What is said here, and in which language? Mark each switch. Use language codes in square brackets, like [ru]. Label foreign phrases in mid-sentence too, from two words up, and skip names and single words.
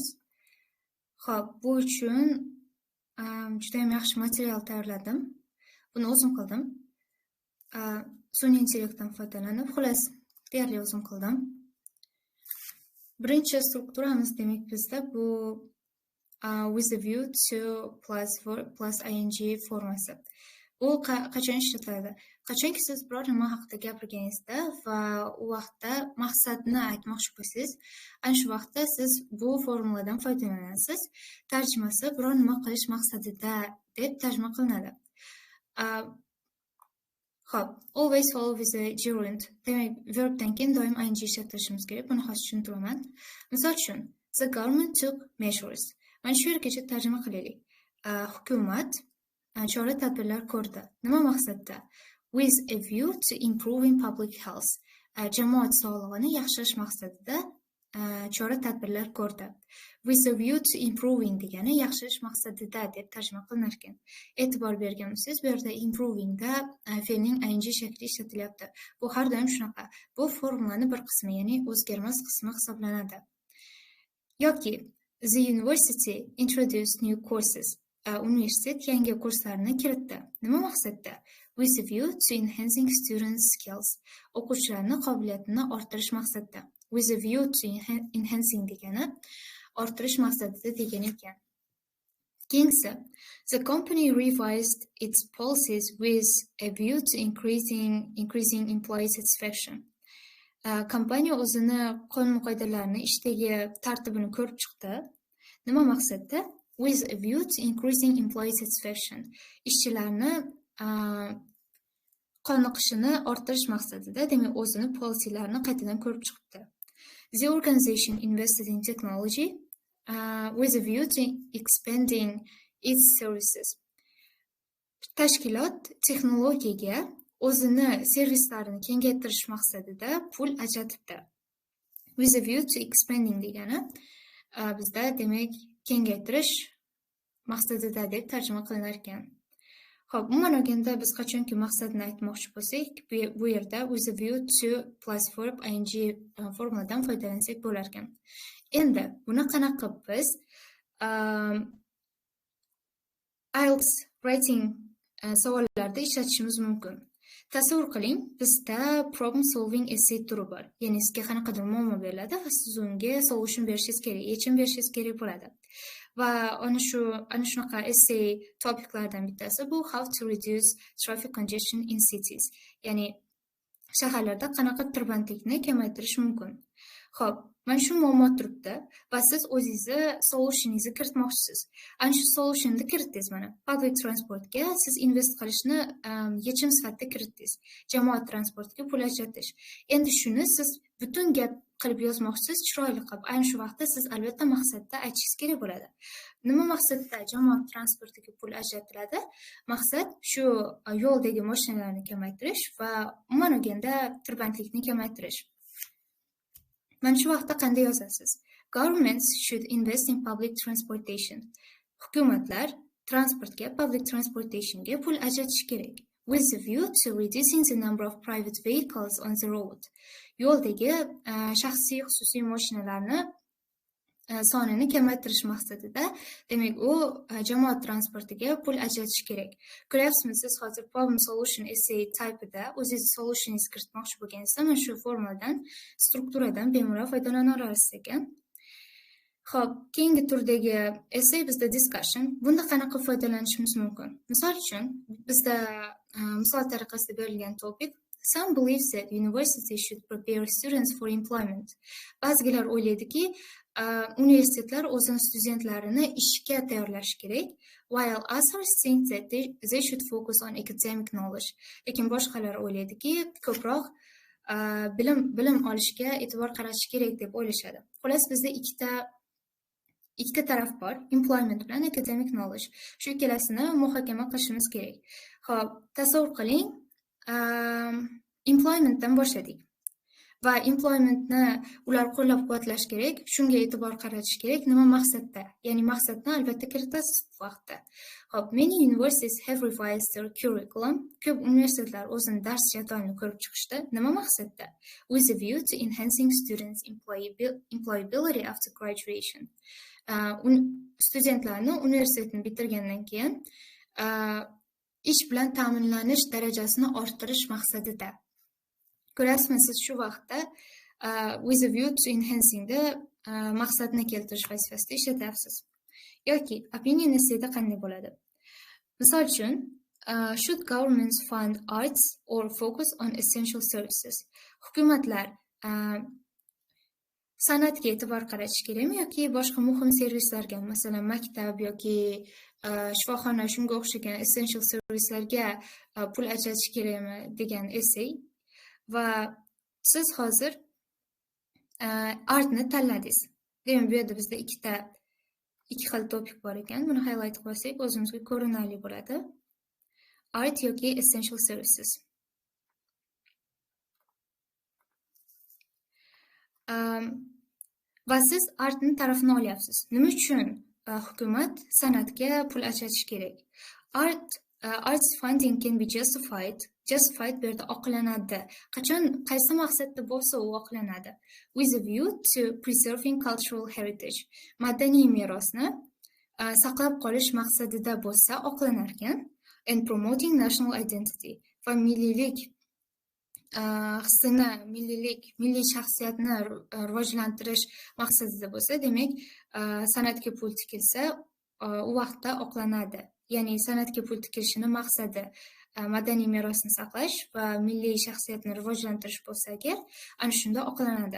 [uz] Xo'p, bu uchun juda ham yaxshi material tayyorladim. Buni o'zim qildim. Sun'iy intellektdan foydalanib, xullas, deyarli o'zim qildim. Birinchi strukturamiz demak bizda bu [en] with a view to plus ing [uz] formasi. Bu qachon ishlatiladi? Qachonki siz biror nima haqida gapirganingizda va u vaqtda maqsadni aytmoqchi bo'lsangiz, ana shu vaqtda siz bu formuladan foydalanasiz. Tarjimasi biror nima qilish maqsadida deb tarjima qilinadi. Xo'p, [en] always follow with a gerund. [uz] Demak, verbdan keyin doim ing ishlatishimiz kerak. Buni hozir tushuntiraman. Misol uchun, [en] the government took measures. [uz] Mana shu yergacha tarjima qilaylik. Hukumat chora-tadbirlar ko'rdi. Nima maqsadda? [en] With a view to improving public health. [uz] Jamoat sog'lig'ini yaxshilash maqsadida chora-tadbirlar ko'rdi. [en] With a view to improving [uz] degani yaxshilash maqsadida deb tarjima qilinar ekan. E'tibor bergan bo'lsangiz, bu yerda improvingda fe'lning ing shakli ishlatilyapti. Bu har doim shunaqa. Bu formulani bir qismi, ya'ni o'zgarmas qismi hisoblanadi. [en] Yoki the university introduced new courses. [uz] Universitet yangi kurslarni kiritdi. Nima maqsadda? [en] With a view to enhancing students' skills. [uz] O'quvchilarni qobiliyatini orttirish maqsadida. [en] With a view to enhancing [uz] degani orttirish maqsadida degan ekan. Keyingisi, [en] the company revised its policies with a view to increasing employee satisfaction. [uz] Kompaniya o'zini qonun-qoidalarni, ishdagi tartibini ko'rib chiqdi. Nima maqsadda? [en] With a view to increasing employee satisfaction. [uz] Ishchilarni qoniqishini orttirish maqsadida, demak, o'zini policylarni qaytadan ko'rib chiqibdi. [en] The organization invested in technology with a view to expanding its services. [uz] Tashkilot texnologiyaga o'zini servislarini kengaytirish maqsadida pul ajratibdi. [en] With a view to expanding [uz] degani bizda demak kengaytirish maqsadida deb tarjima qilinar ekan. Xo'p, umuman olganda biz qachonki maqsadni aytmoqchi bo'lsak, bu yerda [en] with a view to plus verb ing [uz] formuladan foydalansak bo'lar ekan. Endi buni qanaqa qilib biz [en] IELTS writing [uz] savollarida ishlatishimiz mumkin? Tasavvur qiling, bizda [en] problem solving essay [uz] turi bor. Ya'ni sizga qanaqadir muammo beriladi va siz unga solution berishingiz kerak, yechim berishingiz kerak bo'ladi. Va ana shunaqa essay topiklardan bittasi bu [en] how to reduce traffic congestion in cities. [uz] Ya'ni shaharlarda qanaqa tirbandlikni kamaytirish mumkin. Xo'p, mana shu muammo turibdi va siz o'zingizni solutioningizni kiritmoqchisiz. Ana shu solutionni kiritdingiz mana. [en] Public transportga [uz] siz invest qilishni yechim sifatida kiritdingiz. Jamoat transportiga pul ajratish. Endi shuni siz butun gap qilib yozmoqchisiz, chiroyli qilib. Ayni shu vaqtda siz albatta maqsadda aytishingiz kerak bo'ladi. Nima maqsadda jamoat transportiga pul ajratiladi? Maqsad shu yo'ldagi mashinalarni kamaytirish va umuman olganda tirbandlikni kamaytirish. Mana shu vaqtda qanday yozasiz? [en] Governments should invest in public transportation. [uz] Hukumatlar transportga, [en] public transportationga [uz] pul ajratish kerak. [en] With a view to reducing the number of private vehicles on the road. [uz] Yo'ldagi shaxsiy xususiy mashinalarni sonini kamaytirish maqsadida, demak, u jamoat transportiga pul ajratish kerak. Ko'ryapsizmi, siz hozir [en] problem solution essay typeida [uz] o'zingiz solutioningizni kiritmoqchi bo'lganingizda, mana shu formuladan, strukturadan bemalol foydalana olasiz ekan. Xo'p, keyingi turdagi essay bizda discussion. Bunda qanaqa foydalanishimiz mumkin? Misol uchun, bizda misol tariqasida berilgan topic [en] Some believe that universities should prepare students for employment. [uz] Ba'zilar o'ylaydiki, universitetlar o'zini studentlarini ishga tayyorlash kerak, [en] while others think that they should focus on academic knowledge. [uz] Lekin boshqalar o'ylaydiki, ko'proq bilim olishga e'tibor qaratish kerak deb o'ylashadi. Xullas, bizda ikkita taraf bor, employment bilan [en] academic knowledge. [uz] Shu ikkalasini muhokama qilishimiz kerak. Xo'p, tasavvur qiling, employmentdan boshladik. va employmentni ular qo'llab-quvvatlash kerak, shunga e'tibor qaratish kerak. Nima maqsadda? Ya'ni maqsadni albatta kiritasiz bu vaqtda. Hop, [en] many universities have revised their curriculum. [uz] Ko'p universitetlar o'zining dars jadvalini ko'rib chiqishdi. Nima maqsadda? [en] With a view to enhancing students' employability after graduation. [uz] Studentlarni universitetni bitirgandan keyin ish bilan ta'minlanish darajasini orttirish maqsadida. Ko'rasizmi, siz shu vaqtda [en] with a view to enhancing the [uz] maqsadni keltirish vazifasida ishlatyapsiz. Yoki [en] opinion essayda [uz] qanday bo'ladi? Misol uchun, [en] should governments fund arts or focus on essential services? [uz] Hukumatlar san'atga e'tibor qaratish kerakmi yoki boshqa muhim servislarga, masalan, maktab yoki shifoxona, shunga o'xshagan [en] essential servislarga [uz] pul ajratish kerakmi degan essay. Va siz hozir artni tanladingiz. Demak, bu yerda bizda ikki xil topik bor ekan. Buni highlight qilsak, o'zimizga ko'rinarli bo'ladi. Art yoki [en] essential services. [uz] Va siz artni tarafini olyapsiz. Nima uchun hukumat san'atga pul ajratish kerak? [en] Arts funding can be justified [uz] bu yerda oqlanadi. Qachon, qaysi maqsadda bo'lsa u oqlanadi. [en] With a view to preserving cultural heritage. [uz] Madaniy merosni saqlab qolish maqsadida bo'lsa oqlanar ekan. [en] And promoting national identity. [uz] Va milliylik hissini, milliy shaxsiyatni rivojlantirish maqsadida bo'lsa, demak, san'atga pul tikilsa, u vaqtda oqlanadi. Ya'ni san'atga pul tikilishini maqsadi madaniy merosni saqlash va milliy shaxsiyatni rivojlantirish bo'lsa agar, ana shunda oqlanadi.